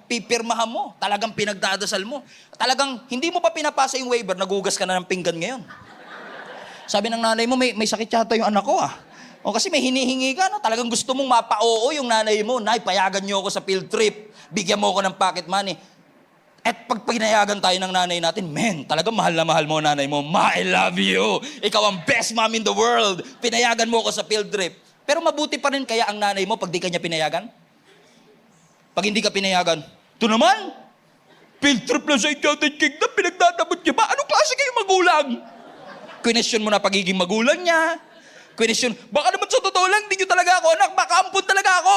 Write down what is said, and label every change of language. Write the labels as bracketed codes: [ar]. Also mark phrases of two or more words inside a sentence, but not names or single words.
[tl] Pipirmahan mo. Talagang pinagdadasal mo. Talagang hindi mo pa pinapasa yung waiver, nagugas ka na ng pinggan ngayon. Sabi ng nanay mo, may sakit yata yung anak ko ah. O kasi may hinihingi ka, no? Talagang gusto mong mapa-oo yung nanay mo. Nay, payagan niyo ako sa [en] field trip. [tl] Bigyan mo ako ng [en] pocket money. [tl] At pag pinayagan tayo ng nanay natin, men, talagang mahal na mahal mo nanay mo. Ma, [en] I love you. [tl] Ikaw ang [en] best mom in the world. [tl] Pinayagan mo ako sa [en] field trip. [tl] Pero mabuti pa rin kaya ang nanay mo pag di ka niya pinayagan? Pag hindi ka pinayagan, ito naman, [en] field trip [tl] lang sa Enchanted Kingdom, pinagdadabot niya ba? Anong klase kayo magulang? Question mo na pagiging magulang niya. Question, baka naman sa totoo lang, hindi nyo talaga ako anak, baka ampun talaga ako.